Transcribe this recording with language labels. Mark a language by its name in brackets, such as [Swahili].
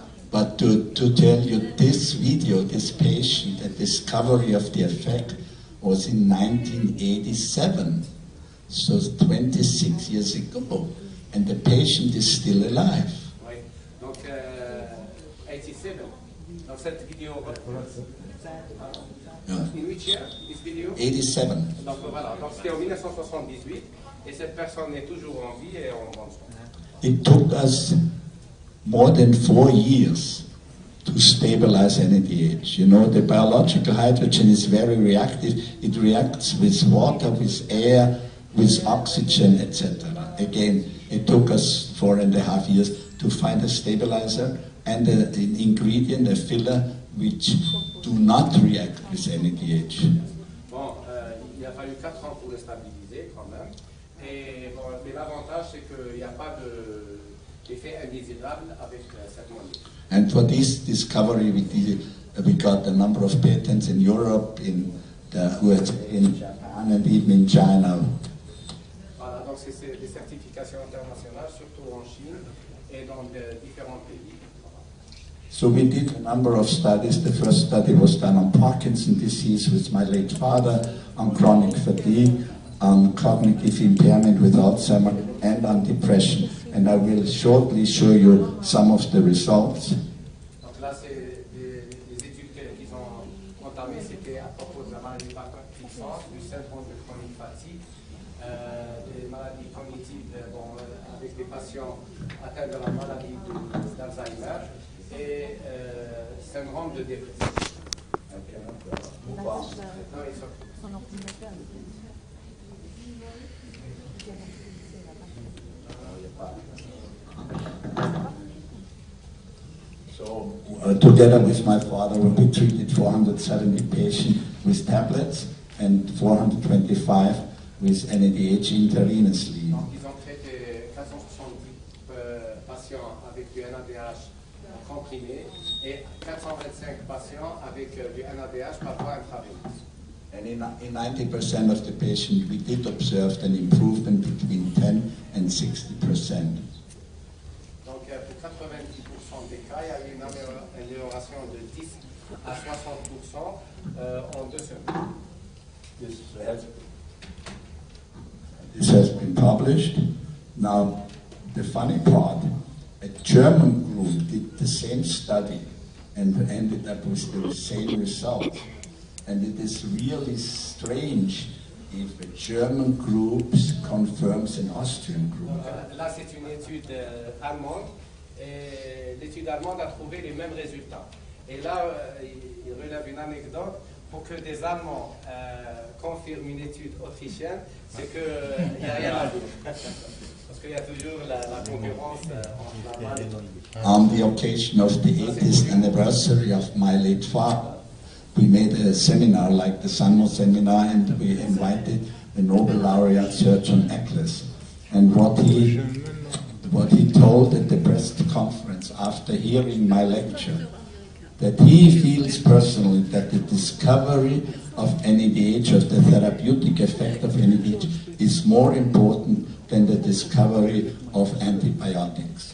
[English] But to tell you this video, this patient, the discovery of the effect was in 1987. So 26 years ago. And the patient is still alive. [French] Oui, donc 87. Donc cette vidéo... [English] In which year, this video? 87. [French] Donc voilà, donc c'était en 1978 et cette personne est toujours en vie et en bonne santé. [English] It took us more than 4 years to stabilize NADH. You know, the biological hydrogen is very reactive. It reacts with water, with air, with oxygen, etc. Again, it took us 4.5 years to find a stabilizer and an ingredient, a filler, which do not react with NADH. [French] Bon, il a fallu 4 ans pour le stabiliser quand même. Et bon, mais l'avantage, c'est qu'il n'y a pas d'effet indésirable avec cette molécule. [English] And for this discovery, we got a number of patents in Europe, in the USA, in Japan, and even in China. [French] Voilà, donc c'est des certifications internationales, surtout en Chine et dans différents pays. [English] So we did a number of studies. The first study was done on Parkinson's disease with my late father, on chronic fatigue, on cognitive impairment with Alzheimer, and on depression. And I will shortly show you some of the results. [French] Donc là, c'est des études qu'ils ont entamées, c'était à propos de la maladie de Parkinson, du syndrome de chronique fatigue, des maladies cognitives avec des patients atteints de la maladie d'Alzheimer et syndrome de dépression. [English] So, together with my father, we treated 470 patients with tablets and 425 with NADH intravenously. [French] Donc, ils ont traité 470 patients avec du NADH comprimé et 425 patients avec du NADH par voie intraveineuse. [English] And in 90% of the patients, we did observe an improvement between 10 and 60%. [French] Donc, pour 90% des cas, il y a eu une amélioration de 10 à 60% en 2 semaines. [English] This has been published. Now, the funny part, a German group did the same study and ended up with the same results. And it is really strange if a German group confirms an Austrian group. [French] Là, c'est une étude allemande et l'étude allemande a trouvé les mêmes résultats. Et là, il relève une anecdote. Pour que des Allemands confirment une étude autrichienne, c'est qu'il n'y a rien à dire. Parce qu'il y a toujours la concurrence entre l'Allemagne. [English] On the occasion of the 80th anniversary of my late father, we made a seminar like the Sanmo seminar, and we invited the Nobel laureate Surgeon Eccles. And what he told at the press conference after hearing my lecture, that he feels personally that the discovery of NADH, of the therapeutic effect of NADH, is more important than the discovery of antibiotics.